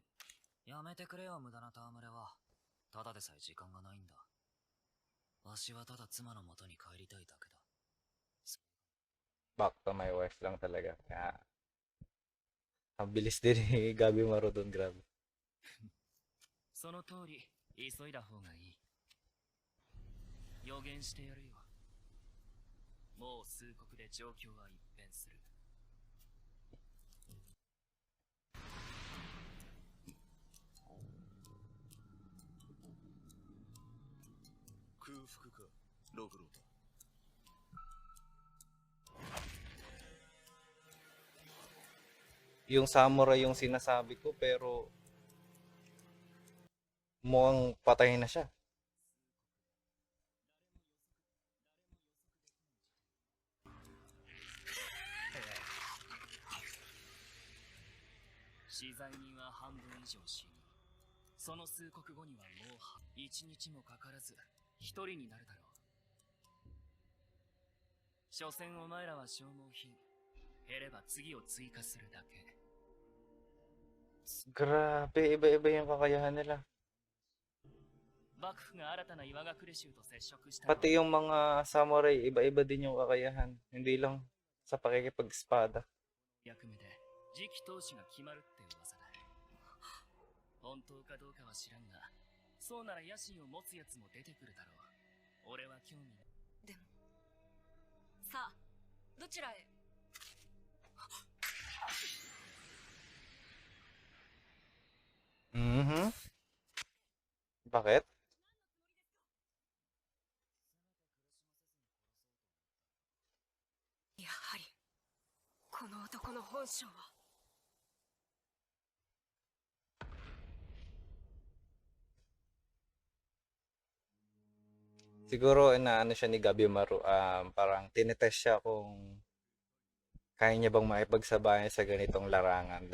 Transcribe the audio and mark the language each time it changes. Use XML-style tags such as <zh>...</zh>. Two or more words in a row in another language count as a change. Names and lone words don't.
<ja>やめてくれよ、無駄な戯れは。ただでさえ時間がないんだ。わしはただ妻の元に帰りたいだけだ。</ja> <en>Back to my wife</en> <tl>lang talaga. Kaya, ang bilis din ni Gabi Maru doon, grabe.</tl> <ja>その通り、急いだ方がいい。予言してやるよ。もう数刻で状況は一変する。空腹かログロだ</ja> <tl>Yung samurai yung sinasabi ko, pero mukhang patay na siya.</tl> <ja>死罪人は半分以上死に、その数刻後にはもう一日もかからず一人になるだろう。所詮お前らは消耗品。減れば次を追加するだけ。</ja> <tl>Grabe, iba-iba yung kakayahan nila.</tl> <ja>幕府が新たな岩隠れ衆と接触した。</ja> <tl>Pati yung mga samurai, iba-iba din yung kakayahan. Hindi lang sa pakikipag-espada.</tl> <ja>役目で次期当主が決まるって噂だ。本当かどうかは知らんが、そうなら野心を持つやつも出てくるだろう。俺は興味ない。でも。さあ、どちらへ。 Mhm.</ja> <tl>Bakit?</tl> <ja>やはり、この男の本性は。</ja> <tl>Siguro inaano siya ni Gabi Maru, parang tinetest siya kung kaya niya bang makipagsabayan sa ganitong larangan.</tl>